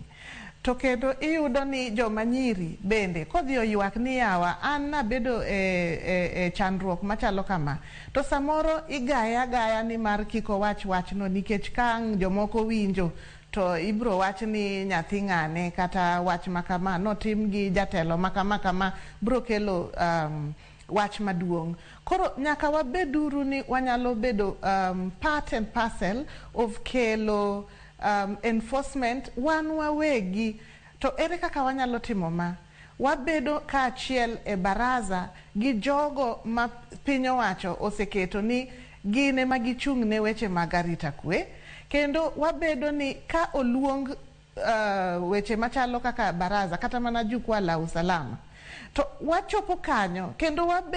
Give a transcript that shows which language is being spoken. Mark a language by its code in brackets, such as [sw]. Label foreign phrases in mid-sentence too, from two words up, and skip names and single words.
[luo] To kendo iyudo ni joma nyiri bende kodhi oywak ni yawa an nabedo e chandruok machalo kama, to samoro igaya ni mar kiko wachno nikech ka jomoko winjo to ibro wach ni nyathi ng'ane kata wach makama notim gi jatelo makama bro kelo wach maduong'. Koro nyaka wabeduru ni wanyalo bedo [en] part and parcel of [luo] kelo enforcement wan wawegi. To ere kaka wanyalo timo ma? Wabedo kaachiel e baraza gi jogo ma piny owacho oseketo ni gine ma gichung' ne weche mag arita kwe. Kendo wabedo ni ka oluong weche machalo kaka baraza kata mana [sw] jukwaa la usalama, [luo] to wachopo kanyo kendo